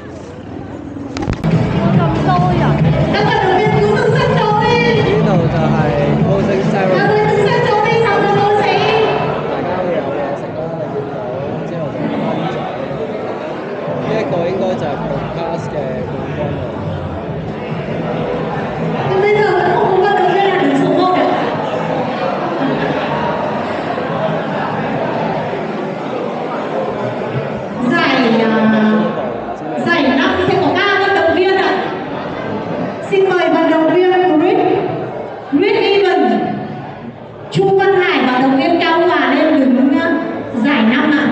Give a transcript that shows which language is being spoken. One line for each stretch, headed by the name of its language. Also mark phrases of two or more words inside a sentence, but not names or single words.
Cantonese: 咁多人。呢度就係
English: closing ceremony。
Cantonese: 大家會有嘢食啦，你見到之後就頒獎。呢一個應該就係 podcast 嘅冠軍啦。
Vietnamese: Giải năm sẽ có 3 vận động viên ạ. Xin mời vận động viên Chris Evans, Chu Văn Hải và vận động viên Cao Hòa lên đứng giải năm ạ.